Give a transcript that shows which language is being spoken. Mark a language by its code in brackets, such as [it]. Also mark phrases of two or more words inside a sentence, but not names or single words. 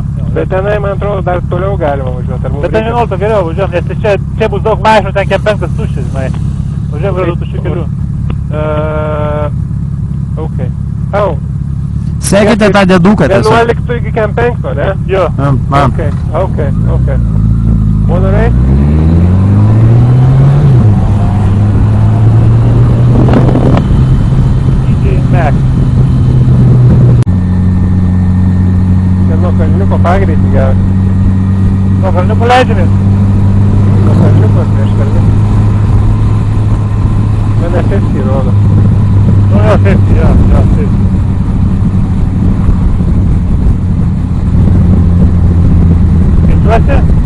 [lt] Bet tenai, man atrodo, dar toliau galima važiuoti. Bet ant 11 geriau važiuojam, nes čia bus daug mašinų, ten kem 5 tuščias, žinai. Važiuojam gražu tuščių kelių. Ok. Au. Sekite tą dėduką tiesiog. 11 iki kem 5, ne? Jo. Man. [en] Ok. Wanna race? [lt] DJ Mac. Čia nuo kalniuko pagreitį geras. Nuo kalniuko leidžiamės. Nuo kalniuko prieš kalniuką. Mane 50 rodo. Nu jo, 50, jo, 50. Skaičiuosi?